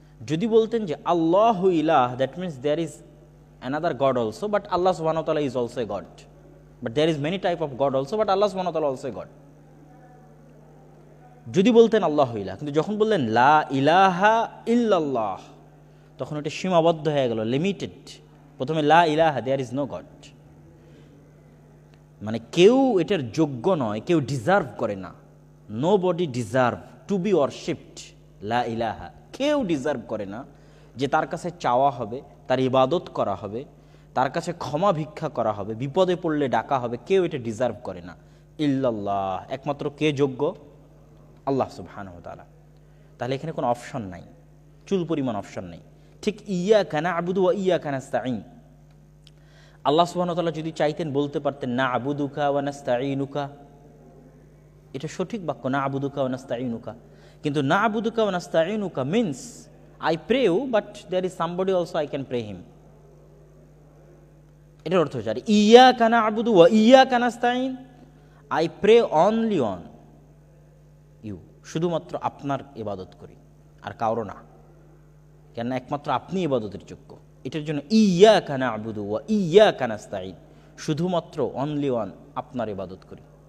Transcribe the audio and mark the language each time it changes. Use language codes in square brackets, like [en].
[bn] যদি বলতেন যে [ar] আল্লাহু ইলাহ, [en] That means there is another God also, but Allah subhanahu wa ta'ala is also a God. But there is many type of God also, but Allah subhanahu wa ta'ala also a God. [bn] যদি বলতেন [ar] আল্লাহু ইলাহ, [bn] কিন্তু যখন বললেন [ar] লা ইলাহা ইল্লাল্লাহ, [bn] তখন এটা সীমাবদ্ধ হয়ে গেল, লিমিটেড। প্রথমে [ar] লা ইলাহা, [en] there is no God, [bn] মানে কেউ এটার যোগ্য নয়, কেউ ডিজার্ভ করে না। [en] Nobody deserve to be worshipped. [ar] লা ইলাহা, [bn] কেউ ডিজার্ভ করে না যে তার কাছে চাওয়া হবে, তার ইবাদত করা হবে, তার কাছে ক্ষমা ভিক্ষা করা হবে, বিপদে পড়লে ডাকা হবে। কেউ এটা ডিজার্ভ করে না। [ar] ইল্লাল্লাহ, [bn] একমাত্র কে যোগ্য? আল্লাহ সুবহানাহু ওয়া তাআলা। তাহলে এখানে কোনো অপশন নাই, চুল পরিমাণ অপশন নেই। ঠিক [ar] ইয়্যাকা না'বুদু ওয়া ইয়্যাকা নাস্তাঈন, [bn] আল্লাহ সুবহানাহু ওয়া তাআলা যদি চাইতেন বলতে পারতেন [ar] না'বুদুকা ওয়া নাস্তাঈনুকা, [bn] এটা সঠিক বাক্য, না'বুদুকা ওয়া নাস্তাঈনুকা। কিন্তু [ar] না'বুদুকা ওয়া নাস্তাঈনুকা [en] Means I pray you, but there is somebody also I can pray him. [bn] এটার অর্থ হচ্ছে [ar] ইয়্যাকা না'বুদু ওয়া ইয়্যাকা নাস্তাঈন, [en] I pray only on you, [bn] শুধুমাত্র আপনার ইবাদত করি আর কারো না। কেন? একমাত্র আপনি ইবাদতের যোগ্য। এটার জন্য [ar] ইয়্যাকা না'বুদু ওয়া ইয়্যাকা নাস্তাঈন, [bn] শুধুমাত্র [en] only one [bn] আপনার ইবাদত করি।